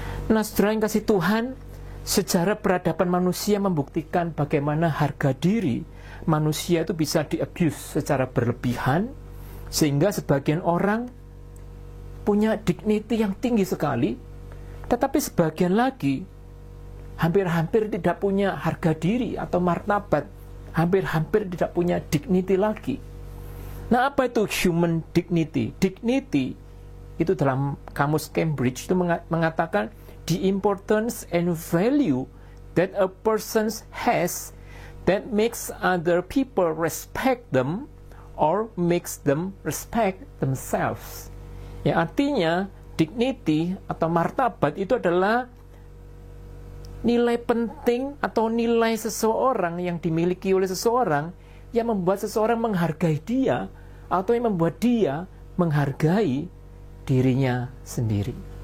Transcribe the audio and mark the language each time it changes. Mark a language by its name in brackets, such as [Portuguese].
[Indonesian] Nah, saudara yang kasih Tuhan, sejarah peradaban manusia membuktikan bagaimana harga diri manusia itu bisa di-abuse secara berlebihan, sehingga sebagian orang punya dignity yang tinggi sekali, tetapi sebagian lagi hampir-hampir tidak punya harga diri atau martabat, hampir-hampir tidak punya dignity lagi. Nah, apa itu human dignity? Dignity itu dalam kamus Cambridge itu mengatakan [English] the importance and value that a person has that makes other people respect them or makes them respect themselves. [Indonesian] Ya, artinya dignity atau martabat itu adalah nilai penting atau nilai seseorang yang dimiliki oleh seseorang yang membuat seseorang menghargai dia atau yang membuat dia menghargai dirinya sendiri.